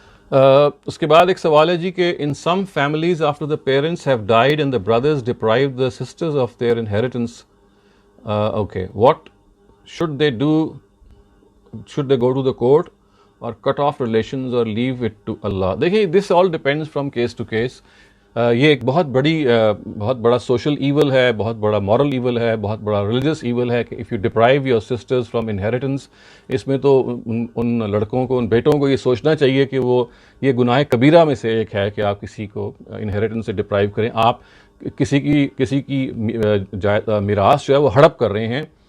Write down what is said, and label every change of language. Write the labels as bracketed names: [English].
[Urdu] اس کے بعد ایک سوال ہے جی کہ [English] In some families after the parents have died and the brothers deprive the sisters of their inheritance, okay what should they do, should they go to the court or cut off relations or leave it to Allah? دیکھیں this all depends from case to case. [Urdu] یہ ایک بہت بڑا social evil ہے، بہت بڑا moral evil ہے، بہت بڑا ریلیجس ایول ہے کہ [English] if you deprive your sisters from inheritance، [Urdu] اس میں تو ان لڑکوں کو، ان بیٹوں کو یہ سوچنا چاہیے کہ وہ یہ گناہ کبیرہ میں سے ایک ہے کہ آپ کسی کو انہیریٹنس سے ڈپرائیو کریں، آپ کسی کی میراث جو ہے وہ ہڑپ کر رہے ہیں.